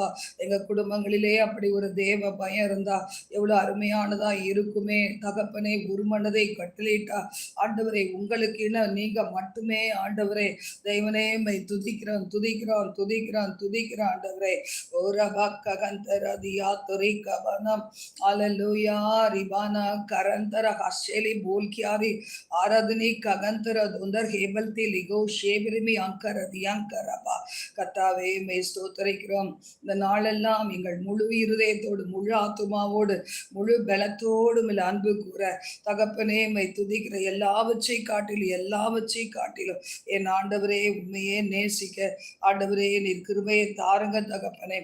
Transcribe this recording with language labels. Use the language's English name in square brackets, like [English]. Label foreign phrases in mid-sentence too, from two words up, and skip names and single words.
[Tamil] எங்க குடும்பங்களிலே அப்படி ஒரு தேவ பயம் இருந்தா எவ்வளவு அருமையானதா இருக்குமே தகப்பனே. உருமனதை கட்டளிட்டா ஆண்டவரே, உங்களுக்கு என்ன நீங்க மட்டுமே ஆண்டவரே. தெய்வனே, மை துதிக்கிறோம் துதிக்கிறோம் துதிக்கிறோம் துதிக்கிறோம் ஆண்டவரே. ஓரபா ககந்தரதியா துரைக்க हालेलुया रिबाना करंतरा हशेली बोल कियारी आराधनी कगंतरा दुंदर हेबलती लिगो शेबिरिमी अंकर दियांकरबा. கர்த்தாவே, மே ஸ்தோத்திரிக்கிறோம். இந்த நாளெல்லாம் எங்கள் முழு இருதயத்தோடு முழு ஆத்துமாவோடு முழு பலத்தோடும் அன்பு கூற தகப்பனே மை துதிக்கிற எல்லாவற்றை காட்டிலும் என் ஆண்டவரே உண்மையே நேசிக்க ஆண்டவரே நீர் கிருபையை தாருங்க தகப்பனே.